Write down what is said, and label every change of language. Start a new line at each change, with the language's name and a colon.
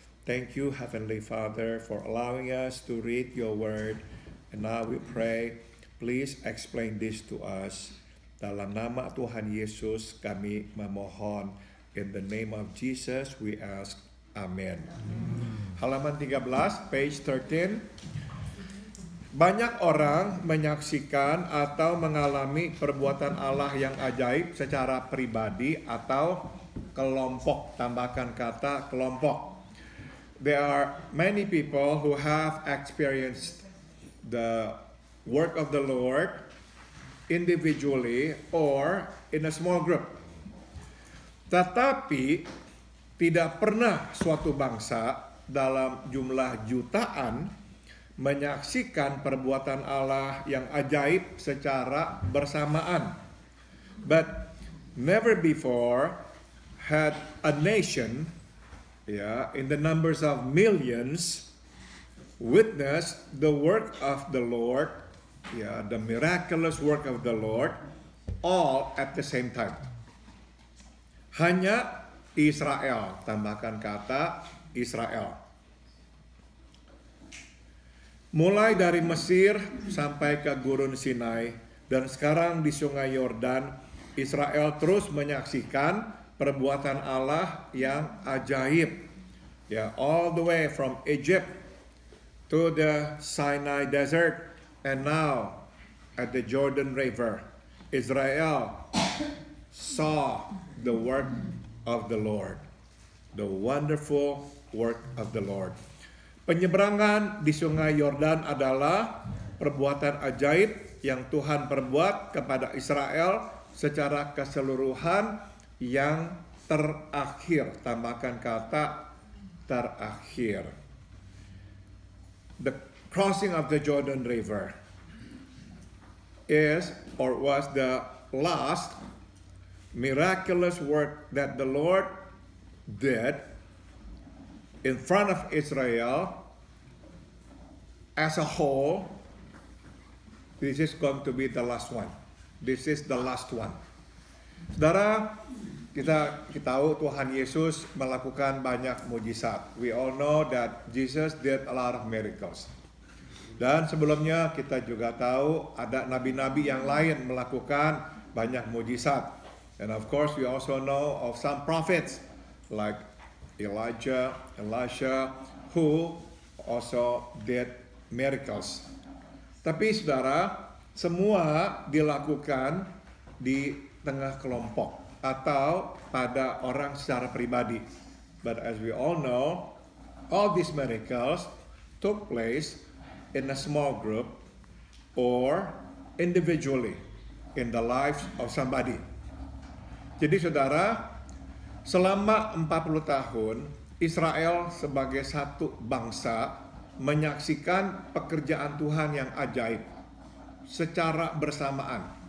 English: Thank you, Heavenly Father, for allowing us to read your word. And now we pray, please explain this to us.
Indonesian: Dalam nama Tuhan Yesus kami memohon.
English: In the name of Jesus we ask. Amen.
Indonesian: Halaman 13,
English: page 13.
Indonesian: Banyak orang menyaksikan atau mengalami perbuatan Allah yang ajaib secara pribadi atau kelompok. Tambahkan kata kelompok.
English: There are many people who have experienced the work of the Lord individually or in a small group.
Indonesian: Tetapi tidak pernah suatu bangsa dalam jumlah jutaan menyaksikan perbuatan Allah yang ajaib secara bersamaan.
English: But never before had a nation, in the numbers of millions, witnessed the work of the Lord, the miraculous work of the Lord, all at the same time.
Indonesian: Hanya Israel, tambahkan kata Israel. Mulai dari Mesir sampai ke Gurun Sinai dan sekarang di Sungai Yordan, Israel terus menyaksikan perbuatan Allah yang ajaib.
English: All the way from Egypt to the Sinai Desert and now at the Jordan River. Israel saw the work of the Lord, the wonderful work of the Lord.
Indonesian: Penyeberangan di Sungai Yordan adalah perbuatan ajaib yang Tuhan perbuat kepada Israel secara keseluruhan yang terakhir. Tambahkan kata terakhir.
English: The crossing of the Jordan River is or was the last miraculous work that the Lord did in front of Israel as a whole. This is going to be the last one. This is the last one.
Indonesian: Saudara, kita tahu Tuhan Yesus melakukan banyak mujizat.
English: We all know that Jesus did a lot of miracles.
Indonesian: Dan sebelumnya kita juga tahu ada nabi-nabi yang lain melakukan banyak mujizat.
English: And of course we also know of some prophets like Elijah, Elisha, who also did miracles.
Indonesian: Tapi saudara, semua dilakukan di tengah kelompok atau pada orang secara pribadi.
English: But as we all know, all these miracles took place in a small group or individually in the lives of somebody.
Indonesian: Jadi saudara, selama 40 tahun Israel sebagai satu bangsa menyaksikan pekerjaan Tuhan yang ajaib secara bersamaan.